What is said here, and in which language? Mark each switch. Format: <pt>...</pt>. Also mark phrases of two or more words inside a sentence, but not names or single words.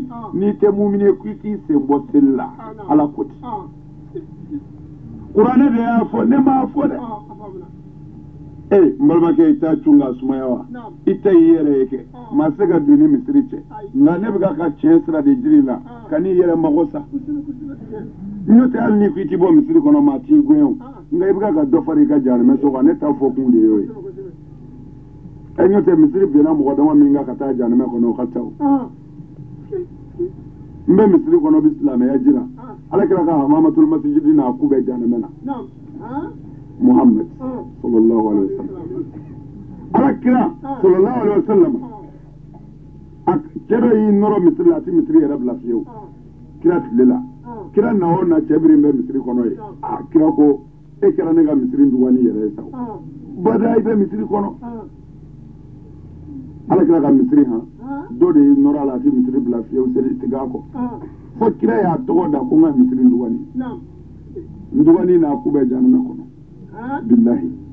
<bm>n'i tɛ mumini ye k'i k'i sen bɔ seli la ala ko ten kuranɛ de y'a fɔ ne m'a fɔ dɛ n balimakɛ i t'a cun ka sumaya wa i tɛ y'i yɛrɛ ye kɛ maa se ka don ni misiri cɛ nka ne bɛ ka tiɲɛ sira de jiri la ka n'i yɛrɛ mago sa n'o tɛ hali ni ko i t'i bɔ misiri kɔnɔ maa t'i gɛn o nka i bɛ ka dɔ fara i ka jahanɛmɛ so kan ne t'a fɔ kun de y'o ye n'o tɛ misiri binna mɔgɔ dama min kan ka taa jahanɛmɛ kɔnɔ o ka ca o n bɛ misiri kɔnɔ bɛ silamɛya jira ala kira ka</bm> <ar>حمامة المسجد</ar> <bm>n'a ku bɛ jahanɛmɛ na Muhammad</bm> <ar>صلى الله عليه وسلم</ar> <bm>ala kira</bm> <ar>صلى الله عليه وسلم</ar> <bm>a cɛ dɔ y'i nɔrɔ misiri la a tɛ misiri yɛrɛ bila fiyewu kira tile la kira na o na cɛ biri bɛ misiri kɔnɔ ye kira ko e kɛra ne ka misiri dugani yɛrɛ ye sa bada i bɛ misiri kɔnɔ ala kira ka misiri dɔ de y'i nɔrɔ a la a tɛ misiri bila fiyewu seli tigɛ a kɔ fo kira y'a tɔgɔ da ko n ka misiri dugani dugani n'a ku bɛ jahanɛmɛ kɔnɔ billahi</bm>